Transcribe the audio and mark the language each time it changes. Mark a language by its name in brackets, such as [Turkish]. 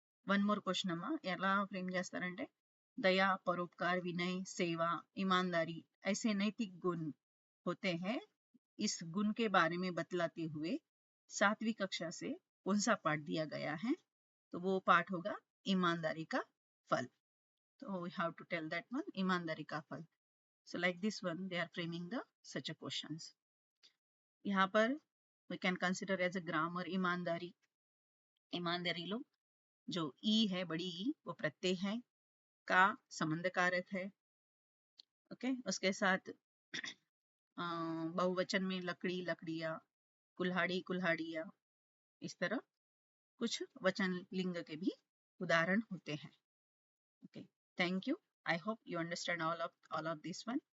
[Telugu] One more question అమ్మా, ఎలా frame చేస్తారంటే [Hindi] दया, परोपकार, विनय, सेवा, ईमानदारी ऐसे नैतिक गुण होते हैं। इस गुण के बारे में बतलाते हुए 7वीं कक्षा से कौन सा पाठ दिया गया है? तो वो पाठ होगा ईमानदारी का फल। [English] तो we have to tell that one, [Hindi] ईमानदारी का फल। [English] So like this one, they are framing the such a questions. [Hindi] यहाँ पर [English] we can consider as a grammar ईमानदारी। [Hindi] ईमानदारी लो, जो ई है, बड़ी ई, वो प्रत्यय है, का संबंध कारक है। ओके, उसके साथ बहुवचन में लकड़ी, लकड़ियाँ, कुल्हाड़ी, कुल्हाड़ियाँ, इस तरह कुछ वचन लिंग के भी उदाहरण होते हैं। [English] Okay, thank you. I hope you understand all of this one.